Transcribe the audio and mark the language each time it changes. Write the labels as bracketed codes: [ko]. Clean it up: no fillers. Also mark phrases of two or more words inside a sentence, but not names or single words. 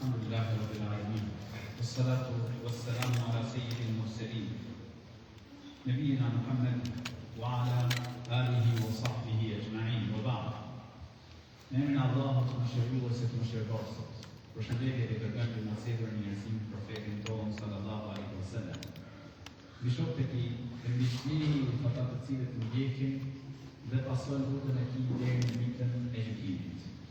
[ar] لله رب العالمين والصلاة والسلام على سيد المرسلين نبينا محمد وعلى آله وصحبه أجمعين وبعد. [sq] Në emrin e Allahut të mëshiruesit, mëshirëdhëruesit. Përshëndetje dhe përgjigje në cilën njerëzim profetin tonë [ar] صلى الله عليه وسلم. [sq] Mbi shokët e tij, mbi fëmijët e ata të cilët i ndjekin dhe pasojnë rrugën e tij deri në ditën e gjykimit.